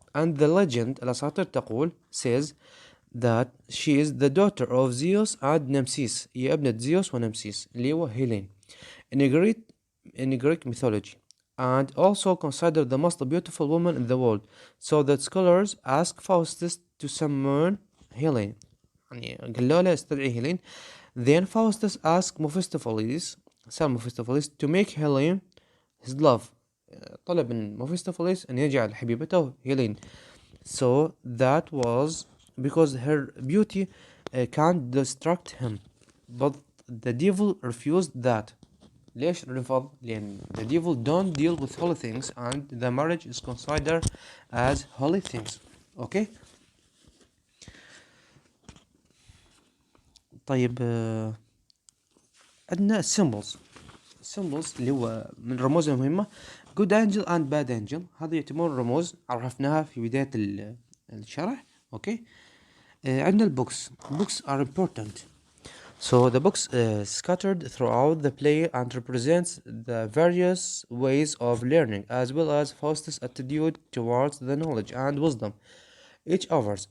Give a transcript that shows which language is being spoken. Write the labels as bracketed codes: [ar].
[en] And the legend [ar] الأساطير تقول [en] says that she is the daughter of Zeus and Nemesis. [ar] هي ابنة زيوس ونمسيس اللي هو هيلين [en] in Greek mythology, and also considered the most beautiful woman in the world. So that scholars ask Faustus to summon Helen. [ar] يعني قالوا له استدعي هيلين. [en] Then Faustus asked Mephistopheles to make Helen his love. [ar] طلب من Mephistopheles أن يجعل حبيبته هيلين. [en] So that was because her beauty can't distract him. But the devil refused that. [ar] ليش رفض؟ لأن [en] the devil don't deal with holy things and the marriage is considered as holy things. Okay. [ar] طيب عندنا symbols اللي هو من الرموز المهمة. [en] good angel and bad angel، [ar] هذه يعتبرون رموز عرفناها في بداية الشرح. اوكي. عندنا البوكس [en] are important. So the books scattered throughout the play and represents the various ways of learning as well as Faustus' attitude towards the knowledge and wisdom. Each others.